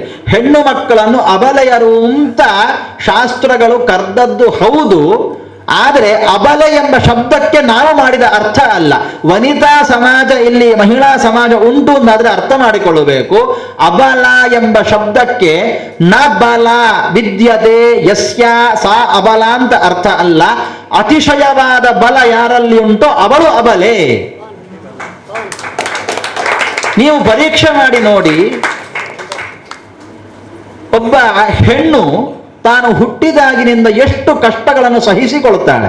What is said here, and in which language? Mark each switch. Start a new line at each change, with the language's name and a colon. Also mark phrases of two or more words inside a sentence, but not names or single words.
Kannada: ಹೆಣ್ಣು ಮಕ್ಕಳನ್ನು ಅಬಲೆಯರು ಅಂತ ಶಾಸ್ತ್ರಗಳು ಕರೆದದ್ದು ಹೌದು, ಆದರೆ ಅಬಲೆ ಎಂಬ ಶಬ್ದಕ್ಕೆ ನಾವು ಮಾಡಿದ ಅರ್ಥ ಅಲ್ಲ. ವನಿತಾ ಸಮಾಜ, ಇಲ್ಲಿ ಮಹಿಳಾ ಸಮಾಜ ಉಂಟು ಅಂತಾದ್ರೆ ಅರ್ಥ ಮಾಡಿಕೊಳ್ಳಬೇಕು. ಅಬಲ ಎಂಬ ಶಬ್ದಕ್ಕೆ
Sanskrit: ನ ಬಲ ವಿದ್ಯತೆ ಯಸ್ಯ ಸಾ ಅಬಲ
Kannada: ಅಂತ ಅರ್ಥ ಅಲ್ಲ. ಅತಿಶಯವಾದ ಬಲ ಯಾರಲ್ಲಿ ಉಂಟೋ ಅವಳು ಅಬಲೆ. ನೀವು ಪರೀಕ್ಷೆ ಮಾಡಿ ನೋಡಿ, ಒಬ್ಬ ಹೆಣ್ಣು ತಾನು ಹುಟ್ಟಿದಾಗಿನಿಂದ ಎಷ್ಟು ಕಷ್ಟಗಳನ್ನು ಸಹಿಸಿಕೊಳ್ಳುತ್ತಾಳೆ.